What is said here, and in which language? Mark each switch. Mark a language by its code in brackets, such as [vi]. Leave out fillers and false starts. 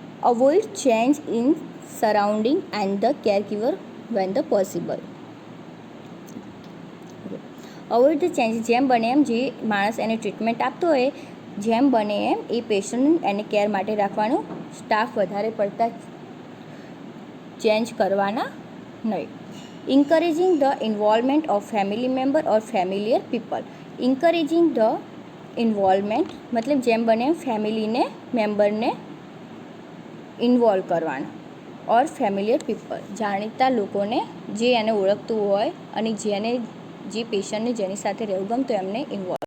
[en] Avoid change in surrounding and the caregiver when the possible. [gu] Avoid the change, જેમ બને એમ જે માણસ એને ટ્રીટમેન્ટ આપતો હોય જેમ બને એમ એ પેશન્ટ એને કેર માટે રાખવાનું. સ્ટાફ વધારે પડતા ચેન્જ કરવાના નહીં. [en] encouraging the involvement of family member or familiar people, encouraging the involvement [gu] મતલબ જેમ બને એમ ફેમિલીને મેમ્બરને ઇન્વોલ્વ કરવાના. [en] or familiar people, [gu] જાણીતા લોકોને જે એને ઓળખતું હોય અને જે પેશન્ટને જેની સાથે રહેવું ગમતું એમને ઇન્વોલ્વ